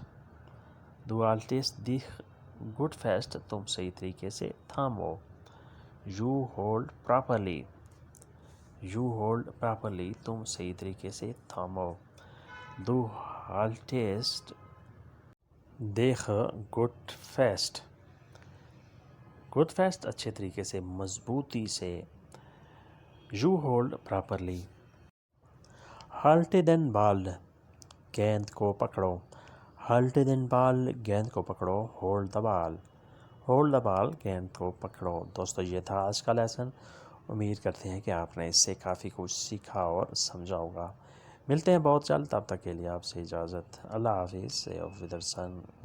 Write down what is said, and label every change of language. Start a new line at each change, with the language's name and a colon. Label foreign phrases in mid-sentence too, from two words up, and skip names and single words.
German: du haltest dich gut fest
Urdu: تم صحیح طریقے سے تھامو.
English: you hold properly. you hold properly
Urdu: تم صحیح طریقے سے تھامو.
German: du haltest dich gut fest.
Urdu: good fest اچھے طریقے سے، مضبوطی سے.
English: you hold properly.
German: halte den ball
Urdu: گیند کو پکڑو.
German: halte den ball
Urdu: گیند کو پکڑو.
English: hold the ball. hold the ball
Urdu: گیند کو پکڑو. دوستو یہ تھا آج کا لیسن. امید کرتے ہیں کہ آپ نے اس سے کافی کچھ سیکھا اور سمجھا ہوگا. ملتے ہیں بہت جلد، تب تک کے لیے آپ سے اجازت. اللہ حافظ. سے